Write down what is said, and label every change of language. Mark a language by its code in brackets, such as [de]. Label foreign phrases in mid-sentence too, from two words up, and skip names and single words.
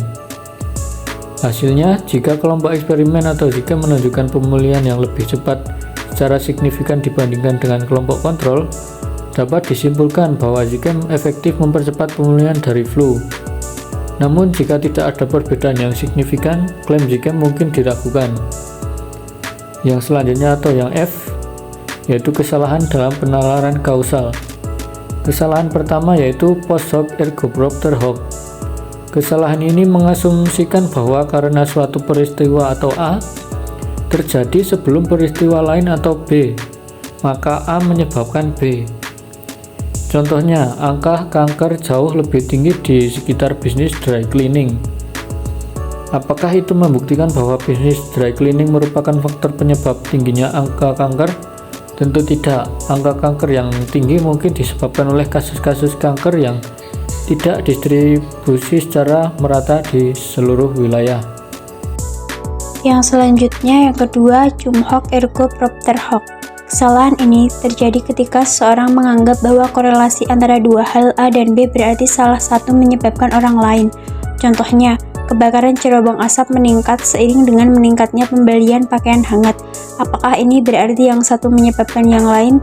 [id] Hasilnya, jika kelompok eksperimen atau Zicam menunjukkan pemulihan yang lebih cepat secara signifikan dibandingkan dengan kelompok kontrol, dapat disimpulkan bahwa Zicam efektif mempercepat pemulihan dari flu. Namun, jika tidak ada perbedaan yang signifikan, klaim Zicam mungkin diragukan. Yang selanjutnya atau yang F, yaitu kesalahan dalam penalaran kausal. Kesalahan pertama yaitu [la] post hoc ergo propter hoc. [id] Kesalahan ini mengasumsikan bahwa karena suatu peristiwa atau A terjadi sebelum peristiwa lain atau B, maka A menyebabkan B. Contohnya, angka kanker jauh lebih tinggi di sekitar bisnis [en] dry cleaning. [id] Apakah itu membuktikan bahwa bisnis [en] dry cleaning [id] merupakan faktor penyebab tingginya angka kanker? Tentu tidak. Angka kanker yang tinggi mungkin disebabkan oleh kasus-kasus kanker yang tidak distribusi secara merata di seluruh wilayah. Yang selanjutnya, yang kedua, [la] cum hoc ergo propter hoc. [id] Kesalahan ini terjadi ketika seorang menganggap bahwa korelasi antara dua hal A dan B berarti salah satu menyebabkan orang lain. Contohnya, kebakaran cerobong asap meningkat seiring dengan meningkatnya pembelian pakaian hangat. Apakah ini berarti yang satu menyebabkan yang lain?